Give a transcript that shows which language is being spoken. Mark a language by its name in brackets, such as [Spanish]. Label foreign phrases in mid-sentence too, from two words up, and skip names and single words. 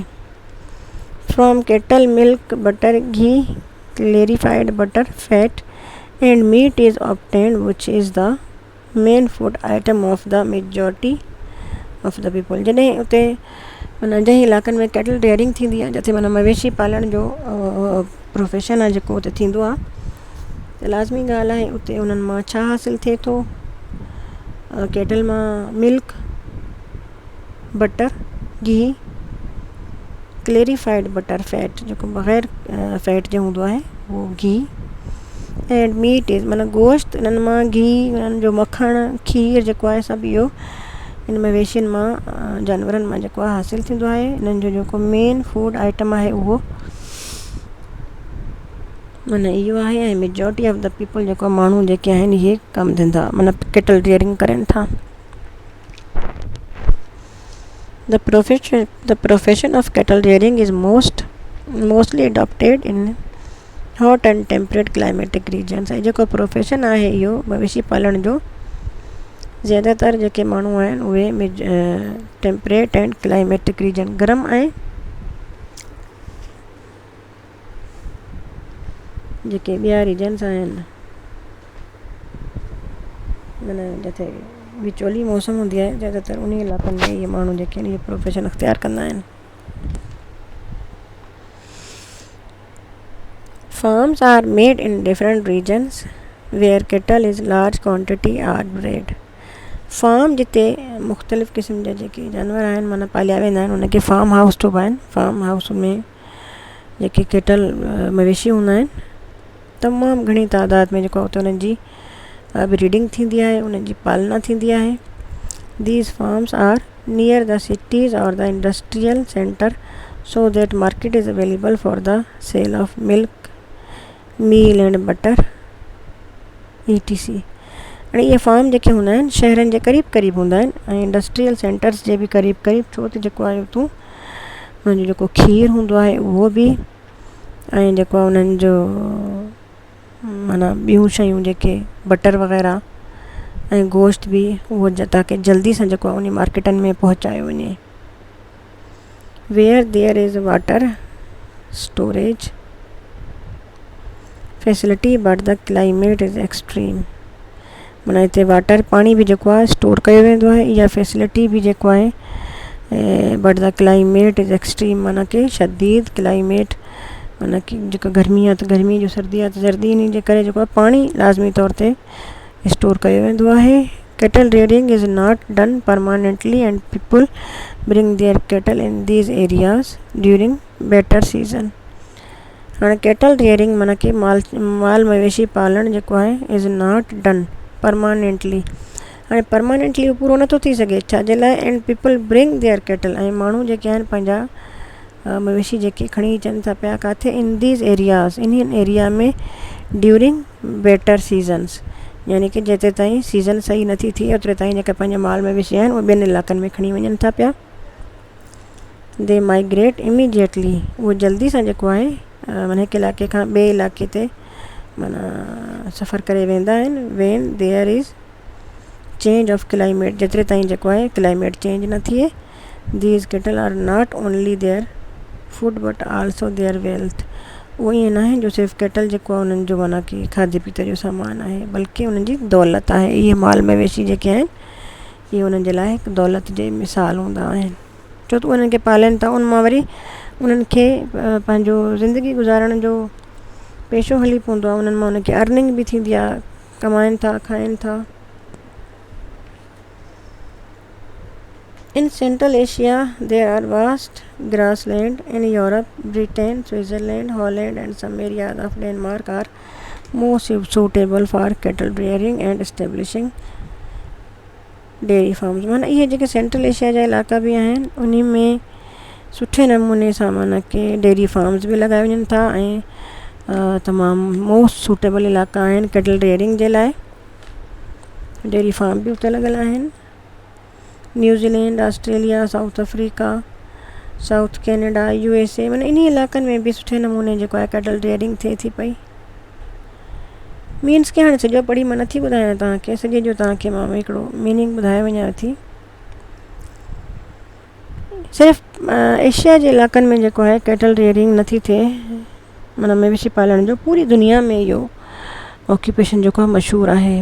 [English] from cattle milk butter ghee clarified butter fat and meat is obtained which is the main food item of the majority of the people. [Sindhi] जॾहिं उते माना जंहिं इलाइक़नि में [English] cattle rearing [Sindhi] थींदी आहे, जिते माना मवेशी पालण जो प्रोफेशन आहे जेको उते थींदो आहे, त लाज़मी ॻाल्हि आहे उते उन्हनि मां छा हासिलु थिए थो। कैटल मां [English] milk butter ghee clarified butter fat [Sindhi] जेको बग़ैर फैट जो हूंदो आहे उहो घी, [English] and meat is [Sindhi] माना गोश्त, इन्हनि मां घी, इन्हनि जो मखण खीर जेको आहे सभु इहो इन मवेशियुनि मां जानवरनि मां जेको आहे हासिलु थींदो आहे। इन्हनि जो जेको [English] main food item [Sindhi] आहे उहो माना इहो आहे। ऐं [English] majority of the people [Sindhi] जेको माण्हू जेके आहिनि इहे कमु धंधा माना [English] cattle rearing [Sindhi] करनि था। [English] The profession of cattle rearing is mostly adopted in hot and temperate climatic regions। [Sindhi] ऐं जेको प्रोफेशन आहे इहो मवेशी पालण जो ज़्यादातर जेके माण्हू आहिनि उहे [English] temperate and climatic region [Sindhi] गरम ऐं जेके ॿिया रीजन्स आहिनि माना जिते विचोली मौसम हूंदी आहे ज़्यादातर उन इलाइक़नि में इहे माण्हू जेके आहिनि इहे प्रोफेशन अख़्तियार कंदा आहिनि। [English] Farms are made in different regions where cattle is large quantity are bred। [Sindhi] फार्म जिते मुख़्तलिफ़ क़िस्म जा जेके जानवर आहिनि माना पालिया वेंदा आहिनि उनखे [English] farm house [Sindhi] चइबा आहिनि। [English] farm house [Sindhi] में जेके कैटल मवेशी हूंदा आहिनि तमामु घणी तादाद में जेको उते उन्हनि जी ब्रीडिंग थींदी आहे, उन्हनि जी पालना थींदी आहे। [English] these farms are near the cities or the industrial center so that market is available for the sale of milk meal and butter ETC। [Sindhi] हाणे इहे फार्म जेके हूंदा आहिनि शहरनि जे क़रीब क़रीब हूंदा आहिनि ऐं [English] industrial centers [Sindhi] जे बि क़रीब क़रीब, छो त जेको आहे उतां उन्हनि जो जेको खीर हूंदो आहे उहो बि ऐं जेको आहे उन्हनि जो माना ॿियूं शयूं जेके बटर वग़ैरह ऐं गोश्त बि उहो ताकी जल्दी सां जेको आहे उन मार्केटनि में पहुचायो वञे। [English] where there is water storage facility but the climate is extreme. [Sindhi] माना हिते वाटर पाणी बि जेको आहे स्टोर कयो वेंदो आहे, इहा फैसिलिटी बि जेको आहे [English] but the climate is extreme, [Sindhi] माना कि शदीद क्लाइमेट, माना कि जेका गर्मी आहे त गर्मी, जो सर्दी आहे त सर्दी, इन जे करे जेको आहे पाणी लाज़मी तौर ते स्टोर कयो वेंदो आहे. [English] cattle rearing is not done permanently and people bring their cattle in these areas during better season. [Sindhi] हाणे [English] cattle rearing [Sindhi] माना कि माल मवेशी पालणु जेको आहे [English] is not done permanently. [Sindhi] हाणे परमानेंटली पूरो नथो थी सघे, छाजे लाइ? [English] and people bring their cattle, [Sindhi] ऐं माण्हू जेके आहिनि पंहिंजा मवेशी जेके खणी अचनि था पिया किथे? [English] in these areas, [Sindhi] इन एरिया में [English] during better seasons, [Sindhi] यानी कि जेतिरे ताईं सीज़न सही नथी थिए ओतिरे ताईं जेका पंहिंजा माल मवेशी आहिनि उहे ॿियनि इलाइक़नि में खणी वञनि था पिया. [English] they migrate immediately, [Sindhi] उहो जल्दी सां जेको आहे माना हिकु इलाइक़े खां ॿिए इलाइक़े ते माना सफ़र करे वेंदा आहिनि. [English] when there is change of climate, [Sindhi] जेतिरे ताईं जेको आहे [English] climate change [Sindhi] न थिए. [English] these cattle are not only their food but also their wealth. [Sindhi] उहो ईअं न आहे जो सिर्फ़ु कैटल जेको आहे उन्हनि जो माना कि खाधे पीते जो सामान आहे, बल्कि उन्हनि जी दौलत आहे. इहे माल मवेशी जेके आहिनि इहे उन्हनि जे लाइ हिकु दौलत जे मिसाल हूंदा आहिनि, छो त उन्हनि खे पालनि था. उन मां वरी उन्हनि खे पंहिंजो ज़िंदगी गुज़ारण जो पेशो हली पवंदो आहे. उन्हनि मां उनखे अर्निंग बि थींदी आहे, कमाइनि था, खाइनि था. [English] In Central Asia, there are vast grassland. In Europe, Britain, Switzerland, Holland and some areas of Denmark are more suitable for cattle rearing and establishing dairy farms. [Sindhi] माना इहे जेके सेंट्रल एशिया जा इलाइक़ा बि आहिनि उन में सुठे नमूने सां माना कि [English] dairy farms [Sindhi] बि लॻाए वञनि था ऐं तमामु [English] most suitable [Sindhi] इलाइक़ा आहिनि [English] cattle rearing [Sindhi] जे लाइ. [English] dairy farm [Sindhi] बि उते लॻल आहिनि. न्यूज़ीलैंड, ऑस्ट्रेलिया, साउथ अफ्रीका, साउथ कैनेडा, USA, माना इन इलाइक़नि में बि सुठे नमूने जेको आहे कैटल रियरिंग थिए थी पई. मीन्स कि हाणे सॼो पढ़ी मां नथी ॿुधायां तव्हांखे, सॼे जो तव्हांखे मां हिकिड़ो मीनिंग ॿुधाए वञां थी. सिर्फ़ु एशिया जे इलाइक़नि में जेको आहे कैटल रियरिंग नथी थिए, माना मवेशी पालण जो, पूरी दुनिया में इहो ऑक्यूपेशन जेको आहे मशहूरु आहे.